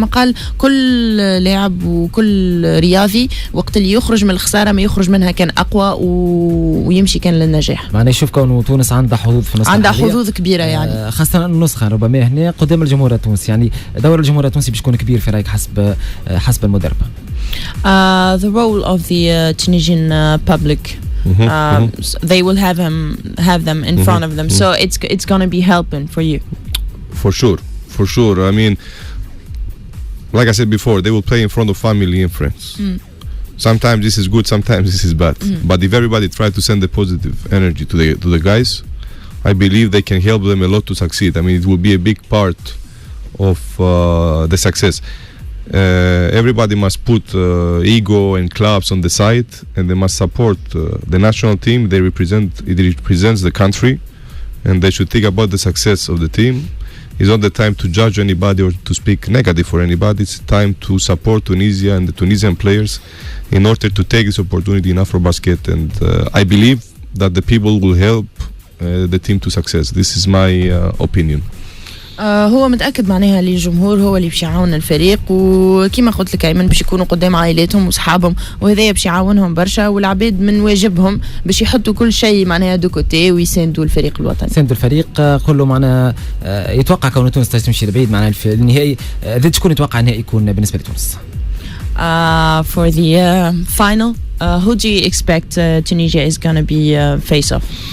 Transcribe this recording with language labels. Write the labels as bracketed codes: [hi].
[ar] كما قال كل لاعب وكل رياضي وقت اللي يخرج من الخساره ما يخرج منها كان اقوى ويمشي كان للنجاح. معناها نشوف كونه تونس عندها حظوظ في النسخه، عندها حظوظ كبيره يعني، خاصه النسخه ربما هنا قدام الجمهور التونسي. يعني دور الجمهور التونسي باش يكون كبير في رايك حسب المدرب. [en] The role of the Tunisian public, they will have them in front of them, so it's going to be helping for you. For sure. I mean, like I said before, they will play in front of family and friends. Sometimes this is good, sometimes this is bad. But if everybody tries to send a positive energy to the guys, I believe they can help them a lot to succeed. I mean, it will be a big part of the success. Everybody must put ego and clubs on the side, and they must support the national team. It represents the country, and they should think about the success of the team. It's not the time to judge anybody or to speak negative for anybody. It's time to support Tunisia and the Tunisian players in order to take this opportunity in Afrobasket. And I believe that the people will help the team to success. This is my opinion. [ar] هو متأكد معناها اللي الجمهور هو اللي باش يعاون الفريق، وكما قلت لك أيمن باش يكونوا قدام عائلاتهم وصحابهم، وهذايا باش يعاونهم برشا. والعباد من واجبهم باش يحطوا كل شيء معناها [fr] دو كوتي [ar] ويساندوا الفريق الوطني. يساندوا الفريق كله معناها. يتوقع كون تونس تمشي لبعيد معناها في النهائي. شكون يتوقع النهائي يكون بالنسبة لتونس؟ [en] For the final, who do you expect Tunisia is going to be face off?